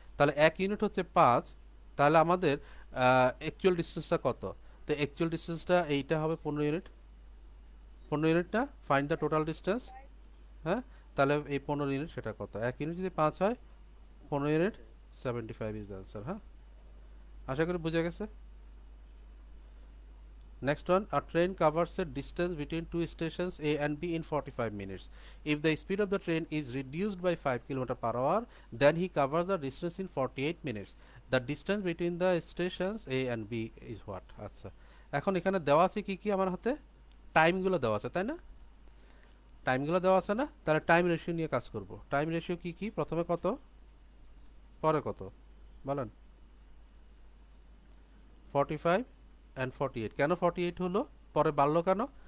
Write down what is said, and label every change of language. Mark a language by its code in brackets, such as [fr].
[bn] তাহলে 1 ইউনিট হচ্ছে 5, তাহলে আমাদের অ্যাকচুয়াল ডিস্টেন্সটা কত? তো অ্যাকচুয়াল ডিস্টেন্সটা এইটা হবে 15 ইউনিট। 15 ইউনিট না, [en] Find the total distance. [bn] হ্যাঁ, তাহলে এই 15 ইউনিট সেটা কত? 1 ইউনিট যদি 5 হয়, 15 ইউনিট 75 [en] Is the answer. [bn] হ্যাঁ, আশা করি বুঝে গেছে। [en] Next one, a train covers a distance between two stations A and B in 45 minutes. If the speed of the train is reduced by 5 km/h, then he covers the distance in 48 minutes. The distance between the stations A and B is what? [bn] আচ্ছা, এখন এখানে দেওয়া আছে কি কি আমার হাতে? টাইমগুলো দেওয়া আছে, তাই না? টাইমগুলো দেওয়া আছে না? তাহলে টাইম রেশিও নিয়ে কাজ করব। টাইম রেশিও কি কি? প্রথমে কত, পরে কত বলেন? 45 and 48। কেন 48 হলো, পরে বাড়লো কেন?